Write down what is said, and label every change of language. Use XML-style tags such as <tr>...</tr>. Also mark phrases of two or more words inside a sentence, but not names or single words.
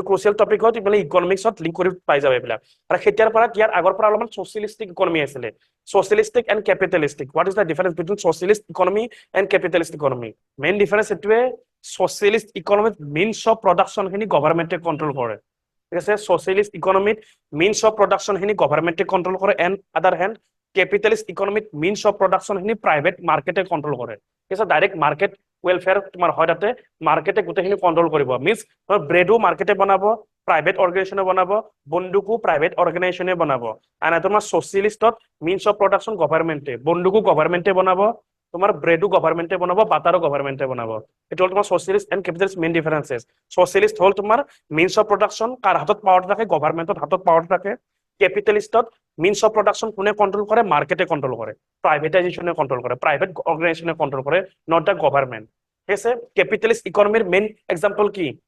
<en>crucial topic</en> <as>হয় তুমি ইকনমিক্সত লিংক কৰি পাই যাবে এইবিলাক আৰু খেতিয়াৰ পৰা ইয়াৰ আগৰ পৰা অলপমান</as> <en>socialistic economy</en> <as>আছিল</as> <en>socialistic and capitalistic what is the difference between socialist economy and capitalist economy main difference</en> <as>এটোৱে</as> <en>socialist economy means of production</en> <as>খিনি গভৰ্ণমেন্টে কন্ট্ৰোল কৰে ঠিক আছে</as> <en>socialist economy means of production</en> <as>খিনি গভৰ্ণমেন্টে কন্ট্ৰোল কৰে</as> <en>and other hand capitalist economy means of production</en> <as>খিনি</as> <en>private market</en> <as>কন্ট্ৰোল কৰে ঠিক আছে</as> <en>direct market welfare</en> <as>তোমার হয় তাতে মার্কেটে গোটেইখিনি কন্ট্রোল কৰিব মিন্স তোমাৰ ব্ৰেডো মার্কেটে বনাব</as> <en>private organisation</en> <as>বনাব বন্দুকো</as> <en>private organisation</en> <as>বনাব আর তোমাৰ সোশ্যালিস্টত</as> <en>means of production government</en> <as>বন্দুকো গভর্নমেন্টে বনাব তোমাৰ ব্ৰেডো গভর্নমেন্টে বনাব বাটারও গভর্নমেন্টে বনাব এটা হল তোমাৰ</as> <en>socialist and capitalist main differences</en> <as>সোশ্যালিস্ট হল তোমাৰ</as> <en>means of production</en> <as>কার হাতত পাওয়ার থাকে গভর্নমেন্টত হাতত পাওয়ার থাকে ক্যাপিটালিস্টত</as> <en>means of production</en> <as>কোনে কন্ট্রোল করে মার্কেটে কন্ট্রোল করে প্রাইভেটাইজেশনে কন্ট্রোল করে</as> <en>private organisation</en> <as>কন্ট্রোল করে</as> <en>not the government</en> <as>ঠিক আছে</as> <en>capitalist economy main example</en> <as>কি</as>